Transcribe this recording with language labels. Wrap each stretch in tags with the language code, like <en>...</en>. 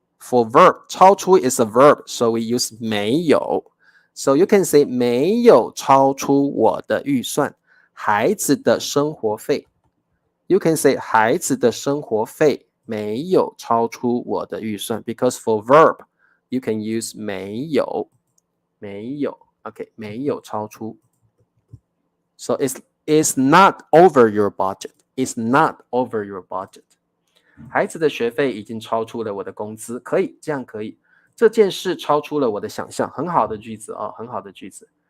<en>For verb, 超出 is a verb, so we use 没有。 So you can say</en> <zh>没有超出我的预算。孩子的生活费。</zh> <en>You can say</en> <zh>孩子的生活费没有超出我的预算。</zh> <en>Because for verb, you can use 没有。没有。</en> <zh>Okay, 没有超出。</zh> <en>So it's not over your budget. It's not over your budget.</en> <zh>孩子的学费已经超出了我的工资，可以，这样可以。这件事超出了我的想象，很好的句子哦，很好的句子。</zh>